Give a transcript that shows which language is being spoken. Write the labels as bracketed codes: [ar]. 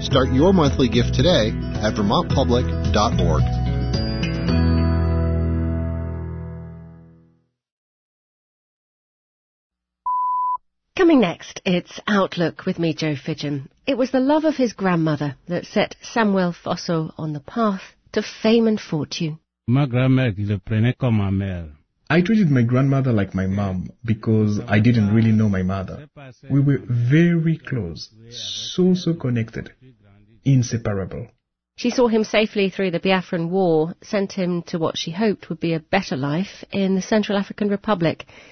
[en] Start your monthly gift today at vermontpublic.org. Coming next, it's Outlook with me, Joe Fidgen. It was the love of his grandmother that set Samuel Fosso on the path to fame and fortune. My grandmother, [fr] je prenais comme ma mère. [en] I treated my grandmother like my mom because I didn't really know my mother. We were very close, so connected, inseparable. She saw him safely through the Biafran War, sent him to what she hoped would be a better life in the Central African Republic.